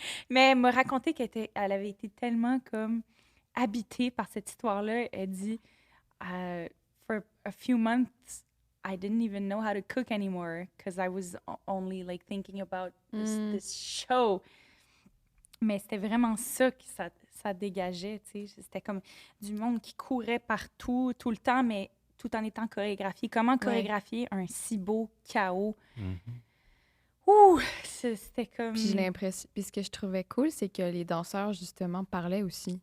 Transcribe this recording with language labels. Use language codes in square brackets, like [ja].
[fr] Mais elle m'a raconté elle avait été tellement comme habitée par cette histoire-là. Elle dit, [en] for a few months, I didn't even know how to cook anymore because I was only like thinking about this show. [fr] Mais c'était vraiment ça que ça dégageait, tu sais. C'était comme du monde qui courait partout, tout le temps, mais tout en étant chorégraphié. Comment chorégraphier un si beau chaos? Mhm. Ouh! C'était comme... Puis j'ai l'impression. Puis ce que je trouvais cool, c'est que les danseurs, justement, parlaient aussi.